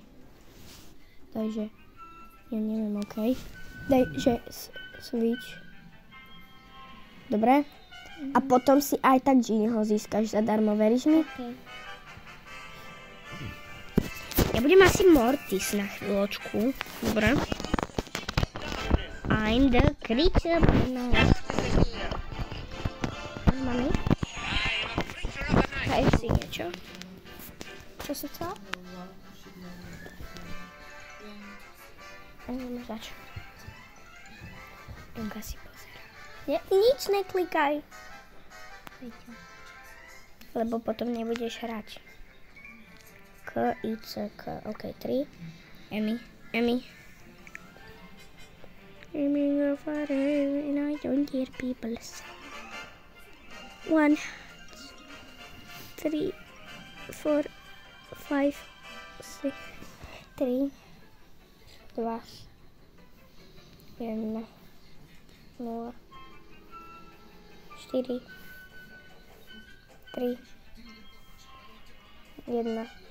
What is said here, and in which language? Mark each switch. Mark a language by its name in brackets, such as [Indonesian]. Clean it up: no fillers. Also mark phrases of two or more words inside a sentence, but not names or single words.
[Slovak] Takže, ja neviem, OK. Daj, že switch. Dobre? A potom si aj tak Ginnyho získaš zadarmo, veríš mi? OK. Ja budem asi Mortis na chvíľočku. Dobre. [English] I'm the creature. [Slovak] Mami? Hej si niečo. Čo sa chcela? Neviem zač. Donka si pozera. Nič neklikaj. Lebo potom nebudeš hrať. [English] K, I, C, K. OK, 3. Emmy. Go far away and I don't hear people say. 1, 3, 4, 5, 6, 3, 2, 1, 0, 4, 3, 1.